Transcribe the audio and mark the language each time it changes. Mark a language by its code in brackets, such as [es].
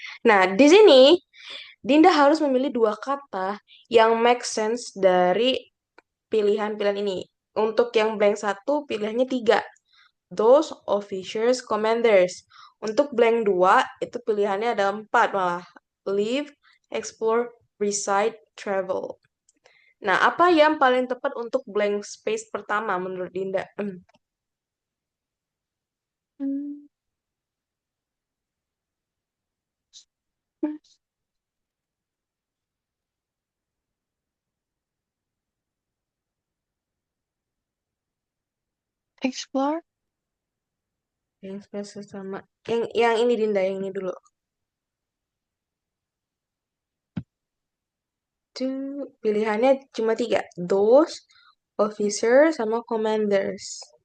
[id] Nah, di sini Dinda harus memilih dua kata yang make sense dari pilihan-pilihan ini. Untuk yang blank satu, pilihannya tiga. [en] Those officers, commanders. [id] Untuk blank 2, itu pilihannya ada 4 malah. [en] Live, explore, reside, travel. [id] Nah, apa yang paling tepat untuk blank space pertama menurut Dinda? Hmm. [en] Explore. [id] Blank space pertama. Yang ini Dinda, yang ini dulu. Tuh, pilihannya cuma tiga. [en] Those, officers, [id] sama [en] commanders.